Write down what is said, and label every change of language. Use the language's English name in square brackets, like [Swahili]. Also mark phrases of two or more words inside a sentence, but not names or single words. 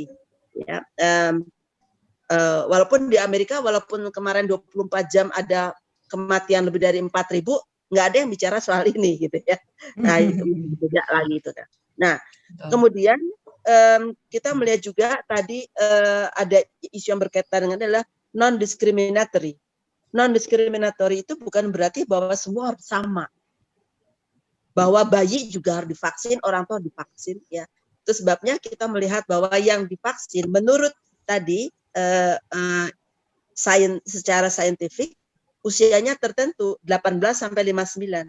[Indonesian] Ya, walaupun di Amerika, walaupun kemarin 24 jam ada kematian lebih dari 4.000, nggak ada yang bicara soal ini gitu ya. Nah itu beda lagi itu kan. Nah kemudian kita melihat juga tadi ada isu yang berkaitan dengan adalah non-discriminatory. Non-discriminatory itu bukan berarti bahwa semua harus sama. Bahwa bayi juga harus divaksin, orang tua divaksin ya. Itu sebabnya kita melihat bahwa yang divaksin menurut tadi secara saintifik usianya tertentu 18 sampai 59.